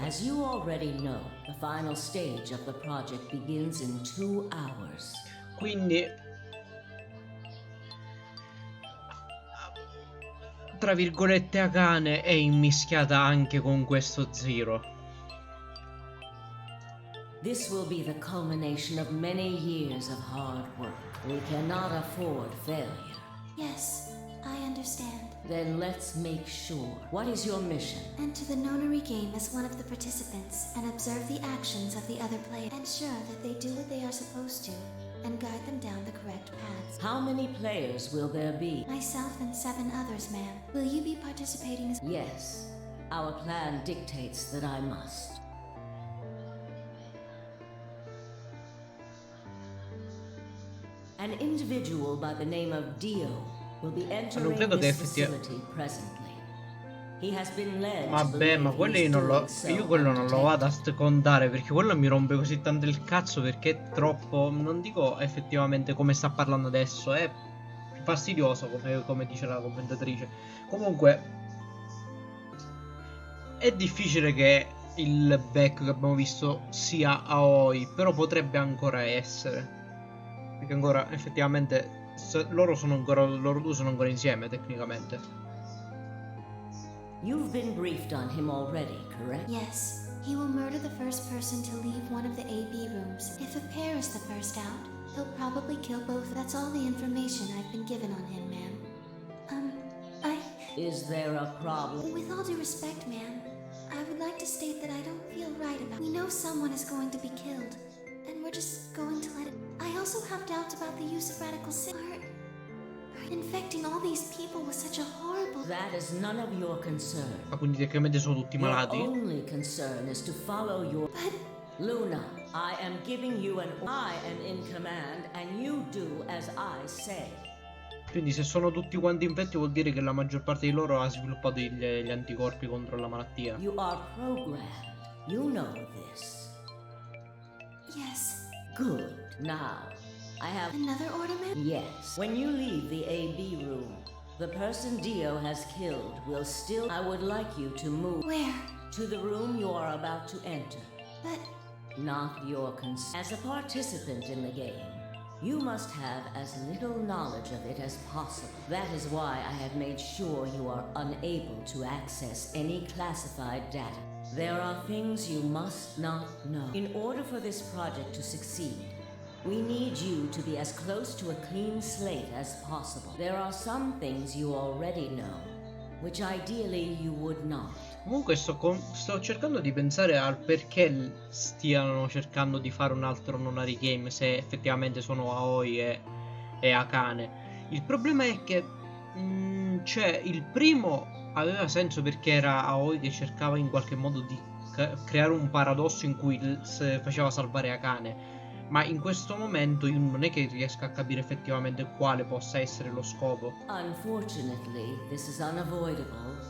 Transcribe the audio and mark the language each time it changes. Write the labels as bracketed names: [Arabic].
[English] As you already know, the final stage of the project begins in 2 hours. [Italian] Quindi, tra virgolette, Akane è immischiata anche con questo Zero. [English] This will be the culmination of many years of hard work. We cannot afford failure. Yes, I understand. Then let's make sure. What is your mission? Enter the Nonary game as one of the participants and observe the actions of the other players. Ensure that they do what they are supposed to and guide them down the correct paths. How many players will there be? Myself and 7 others, ma'am. Will you be participating as... Yes. Our plan dictates that I must. An individual by the name of Dio will be entering this facility presently. He has been led. [Italian] Vabbè, ma quelli non lo. Io quello non lo vado a secondare perché quello mi rompe così tanto il cazzo perché è troppo. Non dico effettivamente come sta parlando adesso, è fastidioso come dice la commentatrice. Comunque è difficile che il back che abbiamo visto sia Aoi, però potrebbe ancora essere. Perché ancora effettivamente loro due sono ancora insieme tecnicmente. [English] You've been briefed on him already, correct? Yes. He will murder the first person to leave one of the AB rooms. If a pair is the first out, he'll probably kill both. That's all the information I've been given on him, ma'am. Is there a problem? With all due respect, ma'am, I would like to state that I don't feel right about. We know someone is going to be killed, and we're just going to let it. I also have doubts about the use of radical sin. Infecting all these people was such a horrible. That is none of your concern. [Italian] Ma quindi tecnicamente sono tutti malati? [English] Your only concern is to follow your. But Luna, I am giving you I am in command, and you do as I say. [Italian] Quindi se sono tutti quanti infetti vuol dire che la maggior parte di loro ha sviluppato gli anticorpi contro la malattia. [English] You are programmed. You know this. yes. Good. Now, I have Another order, ma'am? Yes. When you leave the AB room, the person Dio has killed will still. I would like you to move. Where? To the room you are about to enter. But Not your concern. As a participant in the game, You must have as little knowledge of it as possible. That is why I have made sure you are unable to access any classified data. There are things you must not know. In order for this project to succeed, we need you to be as close to a clean slate as possible. There are some things you already know, which ideally you would not. [Italian] Comunque sto cercando di pensare al perché stiano cercando di fare un altro Nonary game, se effettivamente sono Aoi e Akane. Il problema è che cioè il primo aveva senso perché era Aoi che cercava in qualche modo di creare un paradosso in cui faceva salvare Akane. Ma in questo momento io non è che riesco a capire effettivamente quale possa essere lo scopo. [English] Unfortunately, this is unavoidable.